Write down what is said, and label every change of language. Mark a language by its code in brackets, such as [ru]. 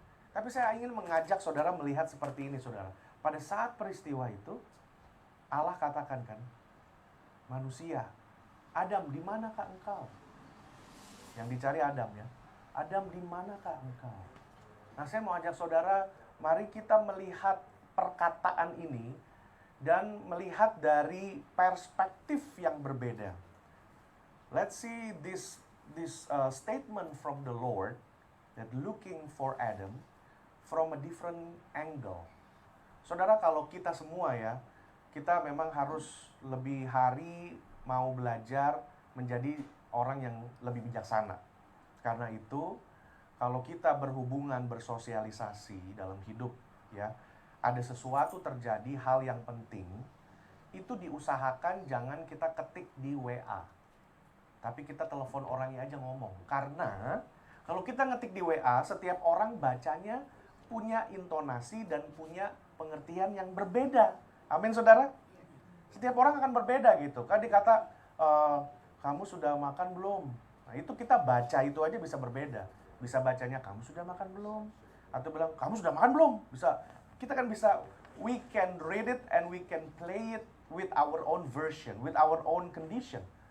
[id] Tapi saya ingin mengajak saudara melihat seperti ini, saudara. Pada saat peristiwa itu, Allah katakan kan, manusia, Adam, di manakah engkau? Yang dicari Adam ya. Adam, di manakah engkau? Nah, saya mau ajak saudara, mari kita melihat perkataan ini dan melihat dari perspektif yang berbeda. [en] Let's see this statement from the Lord that looking for Adam from a different angle. [id] Saudara, kalau kita semua ya, kita memang harus lebih hari mau belajar menjadi orang yang lebih bijaksana. Karena itu, kalau kita berhubungan, bersosialisasi dalam hidup ya, ada sesuatu terjadi, hal yang penting, itu diusahakan jangan kita ketik di WA. Tapi kita telepon orangnya aja ngomong. Karena kalau kita ngetik di WA, setiap orang bacanya punya intonasi dan punya pengertian yang berbeda. Amin, saudara? Setiap orang akan berbeda gitu. Kan dikata, kamu sudah makan belum? Nah, itu kita baca itu aja bisa berbeda. Bisa bacanya, kamu sudah makan belum? Atau bilang, kamu sudah makan belum? Bisa. Kita kan bisa, [en] we can read it and we can play it with our own version, with our own condition.